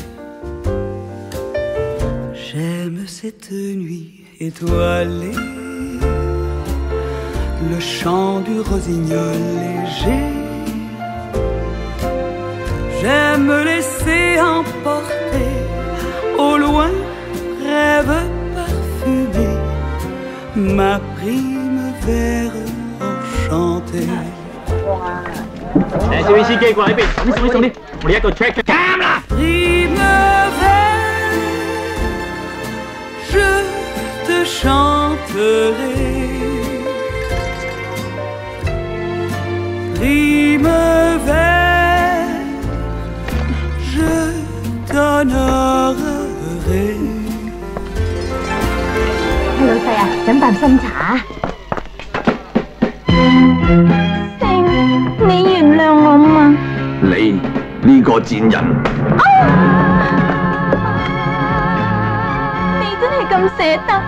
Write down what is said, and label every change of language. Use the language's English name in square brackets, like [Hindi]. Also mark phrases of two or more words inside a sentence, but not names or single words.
[French] J'aime cette nuit étoilée, le chant du rossignol léger. J'aime me laisser emporter au loin, rêve parfumé, ma primavère enchantée. [Cantonese] 誒，攝影師機過喺邊？送啲，我哋一個 check 啱啦。 [French] Primavère, je te chanterai. Primavère, je t'honorerai. [Cantonese] 老細啊，飲啖新茶啊！你原諒我嘛？你呢個賤人！你真係咁捨得？